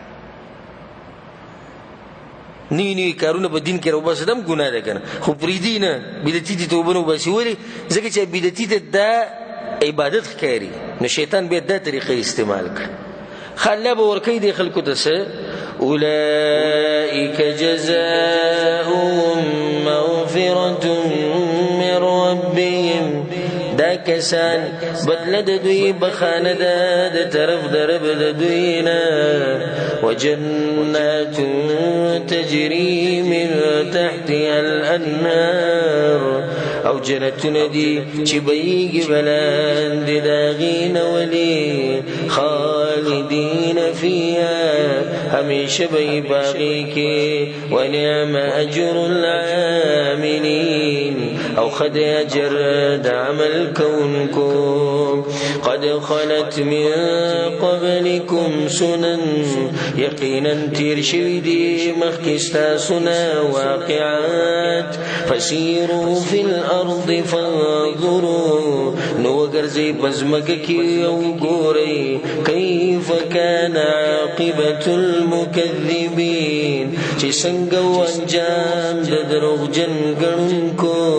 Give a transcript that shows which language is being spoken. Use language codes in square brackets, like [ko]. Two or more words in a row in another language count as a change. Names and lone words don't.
[ps] نوي نوي کارونه په دین کې راوباسي دا هم ګناه ده که نه خو پرېږدي نه بدعتي ته توبه نه وباسي ولې ځکه چې بدعتي ته دا عبادت ښکاري نو شیطان بیا دا طریقه استعمال کړه الله به ورکوي دې خلکو ته څه [ar] اولئک جزاؤهم مغفرة من ربهم [ps] دا کسان بدله د دوی بخانه ده د طرف د رب د دوی نه [ar] وجنات تجري من تحتها الانهار [ps] او جنتونه دي چې بهیږي بلاندې د هغې نه ولي [ar] خالدین فیها [ps] همیشه به یې په هغې کې [ar] ونعم اجر العاملین [ps] او ښه دی اجر د عمل کوونکو [ar] قد خلت من قبلکم سنن [ps] یقینا تیر شوي دي مخکې ستاسو نه واقعات [ar] فسیروا فی الارض فانظروا [ps] نو وګرځئ په ځمکه کې او ګورئ [ar] کیف کان عاقبة المکذبین [ps] چې څنګه و انجام د دروغجن ګڼونکو